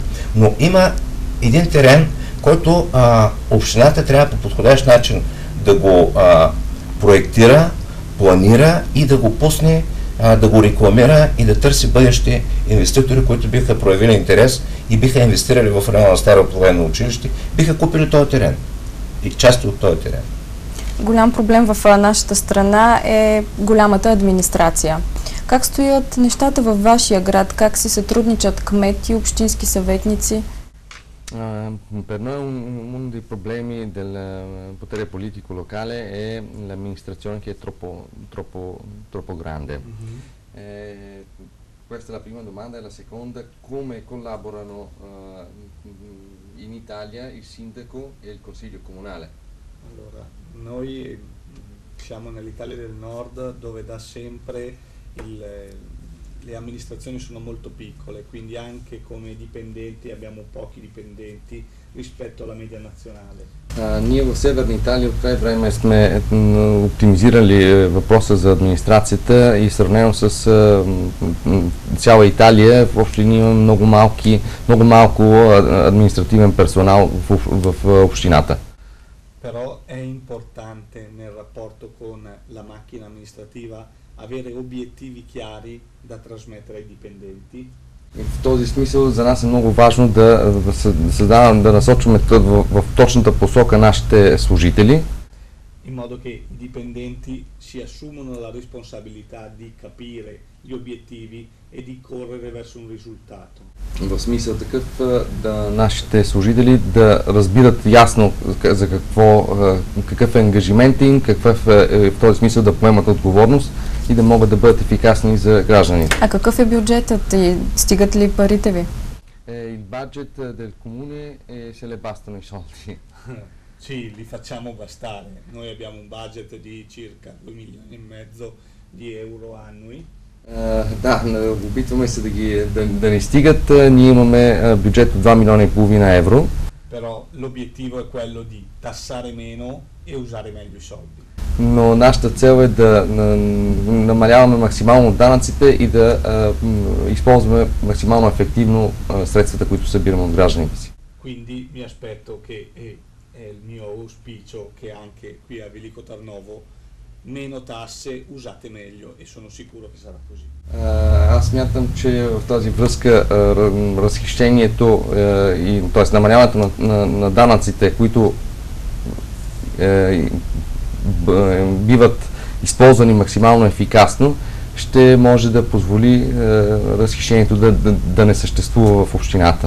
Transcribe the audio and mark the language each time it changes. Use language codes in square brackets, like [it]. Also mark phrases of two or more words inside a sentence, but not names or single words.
[bg] Но има един терен, който общината трябва по подходящ начин да го проектира, планира и да го пусне, да го рекламира и да търси бъдещи инвеститори, които биха проявили интерес и биха инвестирали в района на Старо военно училище, биха купили този терен и части от този терен. Голям проблем в нашата страна е голямата администрация. Как стоят нещата във вашия град? Как си сътрудничат кмети, общински съветници? [it] Per noi uno dei problemi del potere politico locale è l'amministrazione che è troppo grande. Questa è la prima domanda e la seconda, come collaborano in Italia il sindaco e il consiglio comunale? Allora, noi siamo nell'Italia del Nord dove da sempre le amministrazioni sono molto piccole, quindi anche come dipendenti abbiamo pochi dipendenti rispetto alla media nazionale. [bg] Ние в Северна Италия от край време сме оптимизирали въпроса за администрацията и сравнено с цяла Италия, в общи линии има много малко административен персонал в общината. [it] Però è importante nel rapporto con la macchina amministrativa avere obiettivi chiari da trasmettere ai dipendenti. [bg] И в този смисъл за нас е много важно да насочваме в точната посока нашите служители. [it] In modo che i dipendenti si assumono la responsabilità di capire gli obiettivi e di correre verso un risultato. [bg] В смисъл такъв да нашите служители да разбират ясно за какъв е ангажимент им, в този смисъл да поемат отговорност и да могат да бъдат ефикасни за гражданите. А какъв е бюджетът и стигат ли парите ви? [it] Il budget del comune se le bastano i soldi. Sì, li facciamo bastare. Noi abbiamo un budget di circa 2,5 milioni di euro annui. [bg] Да, опитваме се да не стигат. Ние имаме бюджет от 2,5 милиона евро. [it] Però l'obiettivo è quello di tassare meno e usare meglio i soldi. [bg] Но нашата цел е да намаляваме максимално данъците и да използваме максимално ефективно средствата, които събираме от гражданите си. [it] Quindi mi aspetto che è il mio auspicio che anche qui a Veliko Tarnovo meno tasse usate meglio e sono sicuro che sarà così. [bg] Аз смятам, че в тази връзка разхищението т.е. намаляването на данъците, които биват използвани максимално ефикасно, ще може да позволи разхищението да не съществува в общината.